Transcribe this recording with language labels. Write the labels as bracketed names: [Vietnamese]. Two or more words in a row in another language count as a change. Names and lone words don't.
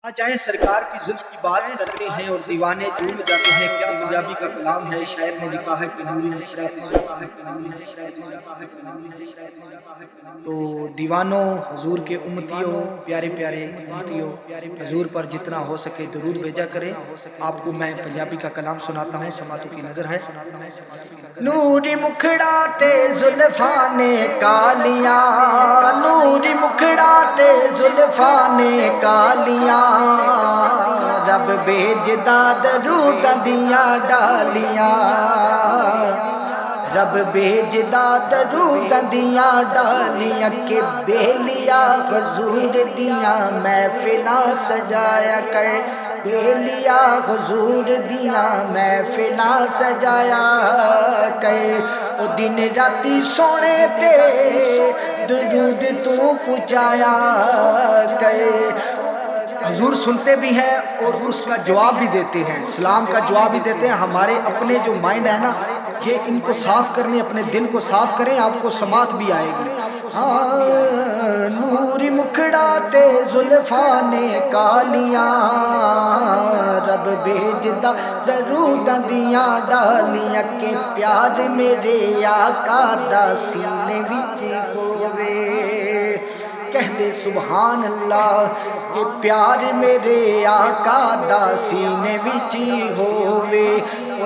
[Urdu] چاہے سرکار کی زلف کی بات کرتے ہیں اور دیوانے جھوم جاتے ہیں، کیا پنجابی کا کلام ہے، شاعر نے لکھا ہے کہ نوری تو دیوانوں، حضور کے امتیوں، پیارے پیارے امتیوں، حضور پر جتنا ہو سکے درود بھیجا کریں۔ آپ کو میں پنجابی کا کلام سناتا ہوں، سماعتوں کی نظر ہے۔ [Punjabi] نوری مکھڑا تے زلفاں نے کالیاں، نوری مکھڑا تے زلفاں نے کالیاں، رب بھیجدا درود دیاں ڈالیاں، رب بھیجدا درود دیاں ڈالیاں، کہ بیلیا حضور دیاں محفلاں سجایا کر، بیلیا حضور دیاں محفلاں سجایا کر، او دن راتی سونے تے درود تو پہنچایا کر۔ [Urdu] حضور سنتے بھی ہیں اور اس کا جواب بھی دیتے ہیں، سلام کا جواب بھی دیتے ہیں۔ ہمارے اپنے جو مائنڈ ہے نا، یہ ان کو صاف کرنے، اپنے دل کو صاف کریں، آپ کو سماعت بھی آئے گی۔ [Punjabi] نوری مکھڑا تے زلفاں نے کالیاں، رب بھیجدا درود دیاں ڈالیاں، کہ پیار میرے آقا دا سینے وچ ہووے، کہہ دے [Arabic] سبحان اللہ، [Punjabi] کہ پیار میرے آقا دا سینے وچ ہووے، اور